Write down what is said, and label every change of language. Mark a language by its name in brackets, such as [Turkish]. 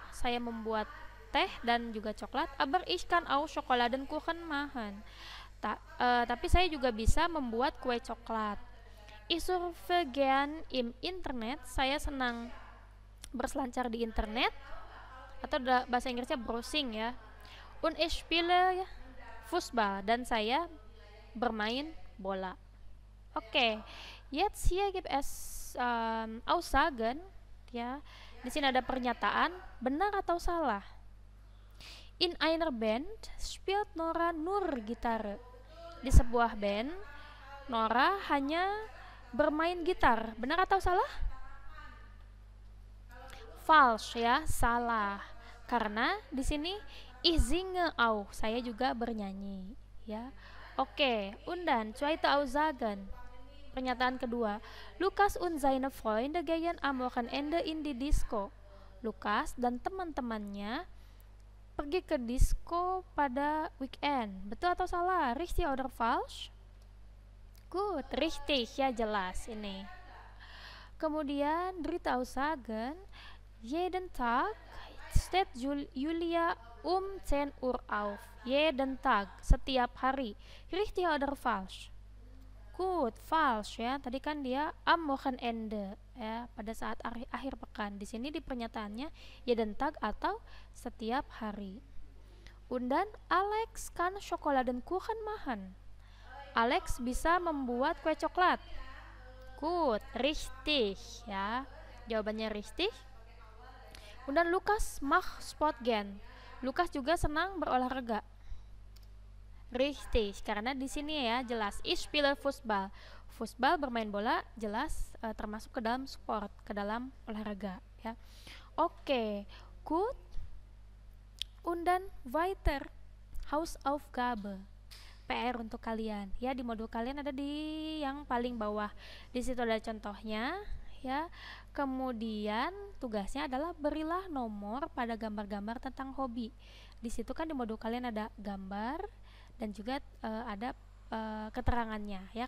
[Indonesian] Saya membuat teh dan juga coklat. [German] Aber ich kann auch Schokoladenkuchen machen. [Indonesian] Tapi saya juga bisa membuat kue coklat. [German] Ich surfe gern im Internet. [Indonesian] Saya senang berselancar di internet, atau bahasa Inggrisnya browsing, ya. [German] Und ich spiele Fußball, [Indonesian] dan saya bermain bola. [German] Oke, jetzt hier gibt es Aussagen, ya. [Indonesian] Di sini ada pernyataan, benar atau salah. [German] In einer Band spielt Nora nur Gitarre. [Indonesian] Di sebuah band, Nora hanya bermain gitar. Benar atau salah? Falsch, ya, salah. Karena di sini [German] ich singe auch, [Indonesian] saya juga bernyanyi, ya. [German] Oke, und dann zweite Aussagen. [Indonesian] Pernyataan kedua, [German] Lukas und seine Freunde gehen am Wochenende in die Disco. [Indonesian] Lukas dan teman-temannya pergi ke disco pada weekend. Betul atau salah? [German] Richtig oder falsch? Gut, richtig, [Indonesian] ya, jelas ini. [German] Kemudian dritte Aussagen, jeden Tag steht Julia um 10 Uhr auf. Jeden Tag, [Indonesian] setiap hari. [German] Richtig oder falsch? Gut, falsch, [Indonesian] ya. Tadi kan dia [German] am Wochenende, [Indonesian] ya, pada saat akhir pekan. Di sini di pernyataannya [German] jeden Tag [Indonesian] atau setiap hari. [German] Und dann Alex kann Schokoladenkuchen machen. [Indonesian] Alex bisa membuat kue coklat. [German] Gut, richtig, ya. Jawabannya richtig. Und dann Lukas macht Sport gern. [Indonesian] Lukas juga senang berolahraga. Richtig, karena di sini, ya, jelas [German] ich spiele Fußball. [Indonesian] Fußball, bermain bola, jelas termasuk ke dalam sport, ke dalam olahraga, ya. [German] Oke, gut. Und dann weiter. Hausaufgabe. [Indonesian] PR untuk kalian ya. Di modul kalian ada di yang paling bawah. Di situ ada contohnya ya. Kemudian tugasnya adalah berilah nomor pada gambar-gambar tentang hobi. Di situ kan di modul kalian ada gambar dan juga ada keterangannya ya.